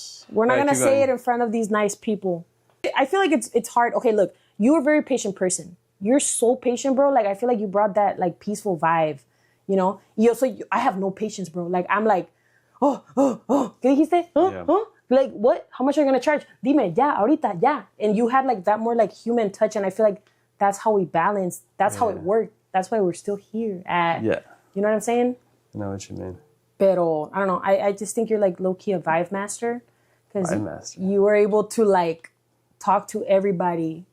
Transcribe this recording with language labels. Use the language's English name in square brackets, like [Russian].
[English] We're not gonna say it in front of these nice people. I feel like it's hard. Okay, look, you're a very patient person. You're so patient, bro. Like I feel like you brought that like peaceful vibe. You know, I have no patience, bro. Like I'm like, [Spanish] ¿Qué dijiste? [English] Like what? How much are you gonna charge? [Spanish] Dime, ya, ahorita, ya. [English] And you had like that more like human touch, and I feel like that's how we balance. That's how it worked. That's why we're still here. You know what I'm saying? I know what you mean. Pero I don't know. I just think you're like low key a vibe master because you were able to like talk to everybody.